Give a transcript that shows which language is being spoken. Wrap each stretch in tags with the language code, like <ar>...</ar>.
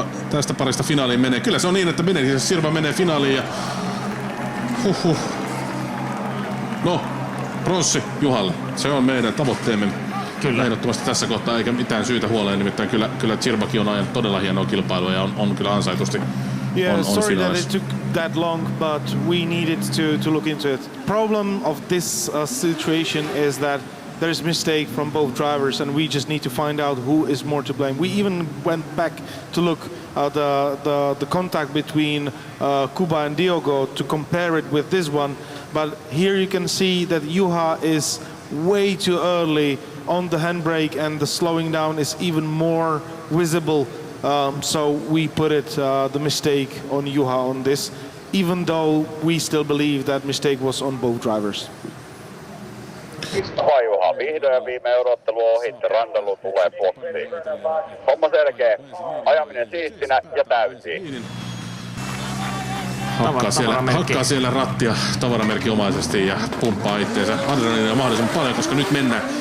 <fi>Tästä parista finaaliin menee. Kyllä se on niin, että Sirpa menee finaaliin ja No, pronssi Juhalle. Se on meidän tavoitteemme. Kyllä. Ehdottomasti tässä kohtaa eikä mitään syytä huoleen. Nimittäin kyllä Zirbaki on ajanut todella hienoa kilpailua ja on kyllä ansaitusti.</fi> <en>Yeah,</en> <fi>on</fi> <en>sorry that</en> <fi>finaalissa.</fi> <en>it took that long, but we needed to look into it. Problem of this situation is that there's mistake from both drivers, and we just need to find out who is more to blame. We even went back to look at the contact between Kuba and Diogo to compare it with this one, but here you can see that Juha is way too early on the handbrake, and the slowing down is even more visible. So we put the mistake on Juha on this, even though we still believe that mistake was on both drivers.</en> <fi>Juha, vihdoin ja viimein odottelu ohi, Randalu tulee boksiin. Homma selkeä, ajaminen siistinä ja täysiin. Hakkaa siellä rattia tavaramerkinomaisesti ja pumppaa itteensä adrenaliinia mahdollisimman paljon, koska nyt mennään.</fi>